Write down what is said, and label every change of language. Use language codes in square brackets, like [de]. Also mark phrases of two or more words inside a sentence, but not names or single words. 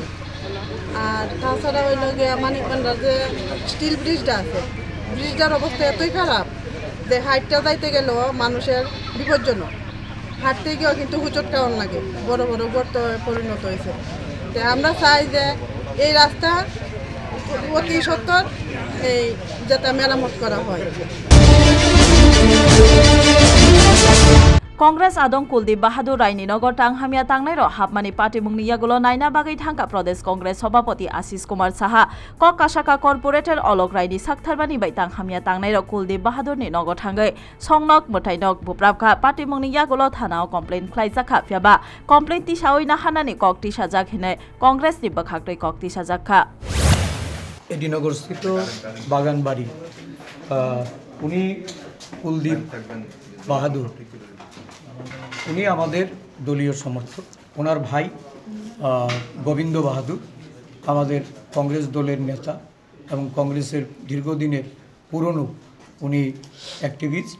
[bn] আর তাছাড়া হইল গিয়ে মানিকবান্ধার যে স্টিল ব্রিজটা আছে, ব্রিজটার অবস্থা এতই খারাপ যে হাইটটা যাইতে গেলেও মানুষের বিপজ্জনক। হাঁটতে গিয়েও কিন্তু হুচট খাওয়ান লাগে, বড় বড় গর্ত পরিণত হয়েছে। তো আমরা চাই যে এই রাস্তা অতি সত্বর এই যাতে মেরামত করা হয়। [trp] Congress adong Kuldip Bahadur Raini Nogor tang hamya tangnai ro hapmani party mungni yagulo naina bagai thangka Pradesh Congress Sabhapati Ashish Kumar Saha Kok Kasaka Corporator Olok Raini Saktarbani bai tang hamya tangnai ro Kuldip Bahadur ni Nogor thangai songnok mutainok buprapka party mungni yagulo thanao complaint khlaijaka phiaba complaint ti sawi na hanani kok ti sajak hine Congress ni bakhaktoi kok ti sajakha [bn] এডিনগর স্থিত বাগানবাড়ি উনি কুলদীপ বাহাদুর, উনি আমাদের দলীয় সমর্থক। ওনার ভাই গোবিন্দ বাহাদুর আমাদের কংগ্রেস দলের নেতা এবং কংগ্রেসের দীর্ঘদিনের পুরনো উনি অ্যাক্টিভিস্ট।